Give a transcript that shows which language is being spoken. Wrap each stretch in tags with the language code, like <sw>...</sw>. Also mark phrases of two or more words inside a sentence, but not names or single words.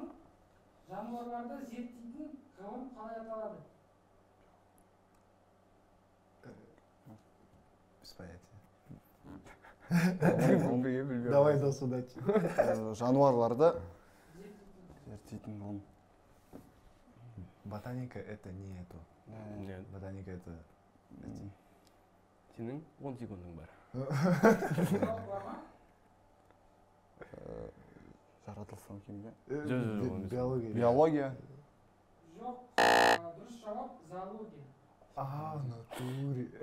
<kk>Жануарларды зерттейтін ғылым қалай аталады?</kk> <ru>Без понятия.</ru> <kk>Білмеймін.</kk> <ru>Давай до суда.</ru> <kk>Жануарларды зерттейтін ғылым.</kk> <ru>Ботаника это не это. Нет. Ботаника это...</ru> <kk>Сенің 10 секундың бар. Жауап бар ма? Жаратылыстану химия. Биология. Биология. Жоқ. Дұрыс жауап зоология.</kk> <ru>Натуре.</ru>